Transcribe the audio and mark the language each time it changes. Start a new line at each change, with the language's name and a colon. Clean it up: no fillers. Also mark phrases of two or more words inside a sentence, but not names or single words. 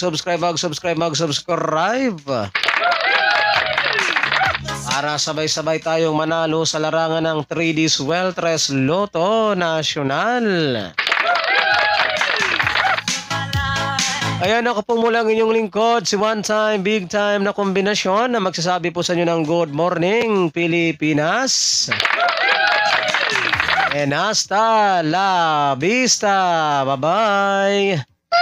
Filipino: Para sabay-sabay tayong manalo sa larangan ng 3D Sweltres Lotto National. Ayan, ako po mula ang inyong lingkod, si One Time, Big Time na kombinasyon na magsasabi po sa inyo ng
English: good morning,
Filipino: Pilipinas.
Spanish: And hasta la vista.
English: Bye-bye.